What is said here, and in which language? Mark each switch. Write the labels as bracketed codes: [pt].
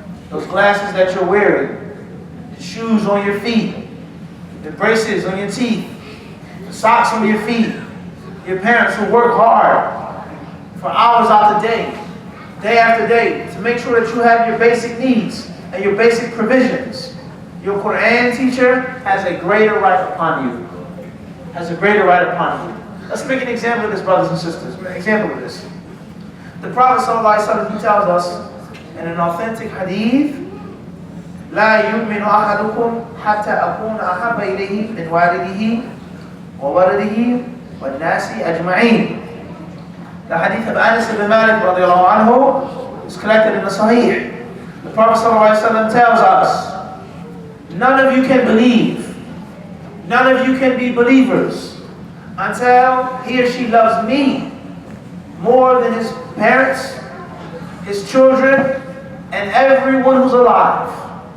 [en] Those glasses that you're wearing, the shoes on your feet, the braces on your teeth, the socks on your feet, your parents who work hard for hours out the day after day, to make sure that you have your basic needs and your basic provisions. Your Quran teacher has a greater right upon you. Has a greater right upon you. Let's make an example of this, brothers and sisters. An example of this. The Prophet ﷺ, he tells us in an authentic hadith, [ar] لا يؤمن أحدكم حتى أكون أحب إليه من والده وولده والناس أجمعين. [en] The hadith of Anas ibn Malik radiallahu anhu is collected in the Sahih. The Prophet ﷺ tells us, none of you can believe, none of you can be believers until he or she loves me more than his parents, his children, and everyone who's alive.